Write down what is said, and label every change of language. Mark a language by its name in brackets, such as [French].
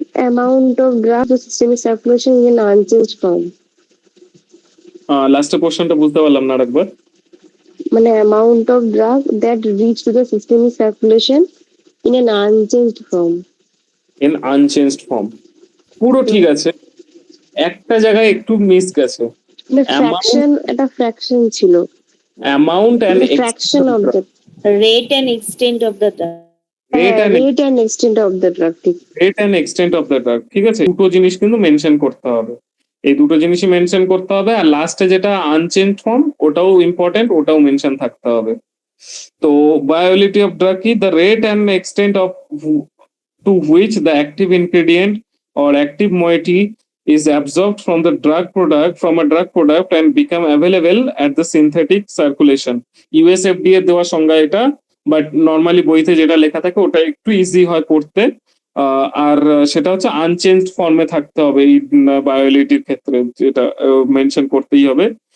[English] Amount of drug to systemic circulation in an unchanged form. [Bangla] লাস্টের পোর্শনটা বুঝতে পারলাম না আরেকবার। মানে [English] amount of drug that reach to the systemic circulation in an unchanged form. In unchanged form [Bangla] পুরো ঠিক আছে, একটা জায়গায় একটু মিস গেছে। একটা ফ্র্যাকশন ছিল। [English] Amount and fraction of the rate and extent of the drug. rate and extent of the drug. Rate and extent of the drug, [Bangla] ঠিক আছে। দুটো জিনিস কিন্তু মেনশন করতে হবে, এই দুটো জিনিসই মেনশন করতে হবে। আর লাস্টে যেটা আনচেঞ্জ ফর্ম, ওটাও ইম্পর্টেন্ট, ওটাও মেনশন থাকতে হবে। তো [English] Bioavailability of drug কি, the rate and extent of to which the active ingredient or active moiety is absorbed from a drug product and become available at the synthetic circulation. [Bangla] USFDA দেওয়া সংজ্ঞা এটা, but normally বইতে যেটা লেখা থাকে ওটা একটু ইজি হয় পড়তে। আর সেটা হচ্ছে আনচেঞ্জড ফর্মে থাকতে হবে এই বায়োলিটির ক্ষেত্রে, যেটা মেনশন করতেই হবে।